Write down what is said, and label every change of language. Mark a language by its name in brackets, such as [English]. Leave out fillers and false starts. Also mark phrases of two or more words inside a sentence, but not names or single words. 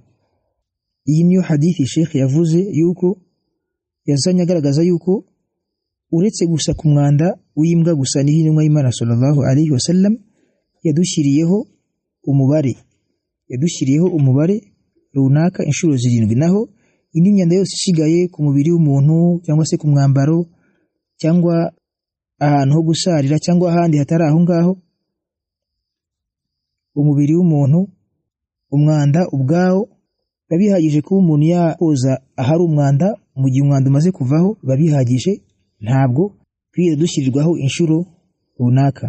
[Kinyarwanda] Iyi niyo hadithi Sheikh yavuze yuko yazanye agaragaza yuko uretse gusa ku mwanda w'imbwa gusa n'intumwa y'Imana [Arabic] صلى الله عليه وسلم [Kinyarwanda] yadushyiriyeho umubare runaka inshuro 7, naho indi myanda yose ishigaye ku mubiri w'umuntu cyangwa se ku mwambaro cyangwa ahantu ho gusarira cyangwa ahandi hatari aho ngaho, umubiri w'umuntu umwanda ubwawo babihagije kuba umuntu yakoza ahari umwanda mu gihe umwanda umaze kuvaho, babihagije ntabwo twiye dushyirirwaho inshuro runaka.